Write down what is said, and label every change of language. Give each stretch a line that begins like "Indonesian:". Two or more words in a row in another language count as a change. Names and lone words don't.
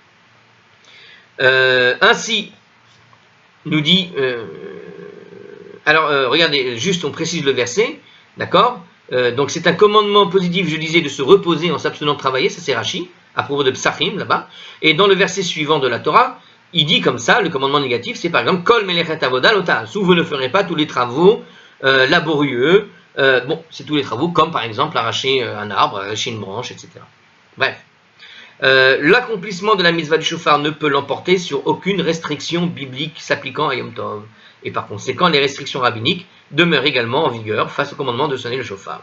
French: Ainsi, nous dit... regardez, juste on précise le verset, d'accord? Donc c'est un commandement positif, je disais, de se reposer en s'abstenant de travailler, ça c'est Rashi, à propos de Psachim, là-bas. Et dans le verset suivant de la Torah, il dit comme ça, le commandement négatif, c'est par exemple,
Hebrew: כל מלאכת עבודה לא תעשו,
French: vous ne ferez pas tous les travaux laborieux, c'est tous les travaux, comme par exemple arracher un arbre, arracher une branche, etc. Bref. L'accomplissement de la mitzvah du shofar ne peut l'emporter sur aucune restriction biblique s'appliquant à
Hebrew: יום טוב.
French: Et par conséquent, les restrictions rabbiniques demeurent également en vigueur face au commandement de sonner le shofar.